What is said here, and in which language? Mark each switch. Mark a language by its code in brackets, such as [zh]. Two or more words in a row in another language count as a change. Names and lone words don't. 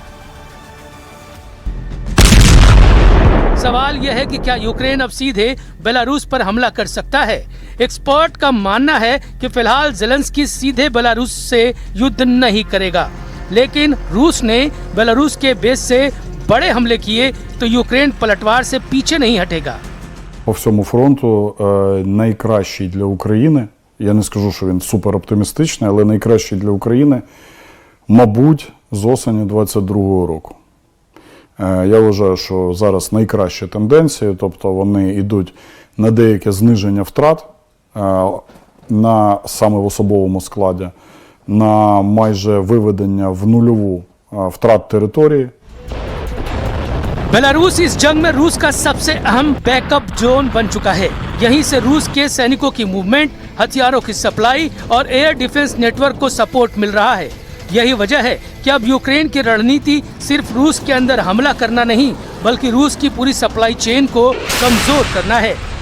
[hi] सवाल यह है कि क्या यूक्रेन अब सीधे बेलारूस पर हमला कर सकता है। एक्सपर्ट का मानना है कि फिलहाल जेलेंस्की सीधे बेलारूस से युद्ध नहीं करेगा, लेकिन रूस ने बेलारूस के बेस से बड़े हमले किए तो यूक्रेन पलटवार से पीछे नहीं हटेगा। [uk] По всьому фронту найкращий для України, я не скажу, що він супер оптимістичний, але найкращий для України, мабуть, з осені 22-го року. Я вважаю, що зараз найкращі тенденції, тобто вони йдуть на деяке зниження втрат саме в особовому складі, на майже виведення в нульову втрат території. [hi] बेलारूस इस जंग में रूस का सबसे अहम बैकअप जोन बन चुका है। यहीं से रूस के सैनिकों की मूवमेंट, हथियारों की सप्लाई और [en] air defence network [hi] को सपोर्ट मिल रहा है। यही वजह है कि अब यूक्रेन की रणनीति सिर्फ रूस के अंदर हमला करना नहीं बल्कि रूस की पूरी [en] supply chain [hi] को कमजोर करना है।